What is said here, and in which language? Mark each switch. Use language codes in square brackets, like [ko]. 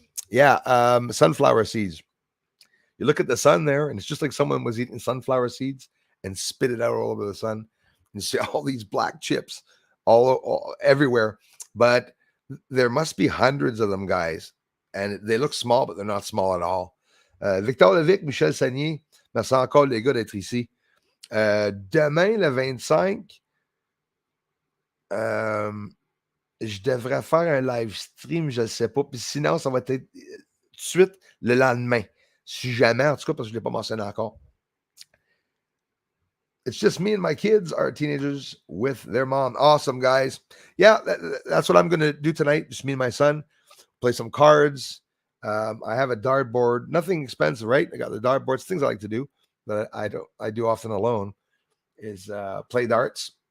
[en] Yeah, sunflower seeds. You look at the sun there, and it's just like someone was eating sunflower seeds and spit it out all over the sun. And you see all these black chips all everywhere. But there must be hundreds of them, guys. And they look small, but they're not small at all. [fr] Victor Levic, Michel Sagnier, merci encore les gars d'être ici. Demain, le 25, je devrais faire un live stream, je ne sais pas. Puis sinon, ça va être tout de suite le lendemain. Si jamais, en tout cas, parce que je ne l'ai pas mentionné encore. [en] It's just me and my kids, our teenagers, with their mom. Awesome, guys. Yeah, that's what I'm going to do tonight. Just me and my son. Play some cards. I have a dartboard. Nothing expensive, right? I got the dartboards. Things I like to do that I do often alone is play darts.